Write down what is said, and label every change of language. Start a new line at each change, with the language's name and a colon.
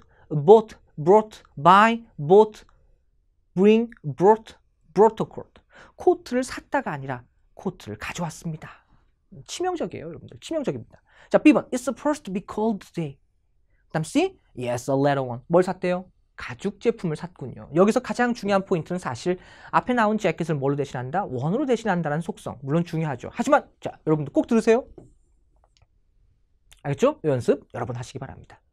English: brought, buy, bought, bring, brought a coat.
Korean: 코트를 샀다가 아니라 코트를 가져왔습니다. 치명적이에요 여러분들. 치명적입니다. 자, B번
English: It's supposed to be cold today.
Korean: 다음 C.
English: Yes, a leather one.
Korean: 뭘 샀대요? 가죽 제품을 샀군요. 여기서 가장 중요한 포인트는 사실 앞에 나온 재킷을 뭘로 대신한다? 원으로 대신한다는 속성. 물론 중요하죠. 하지만 자, 여러분들 꼭 들으세요. 알겠죠? 이 연습 여러 번 하시기 바랍니다.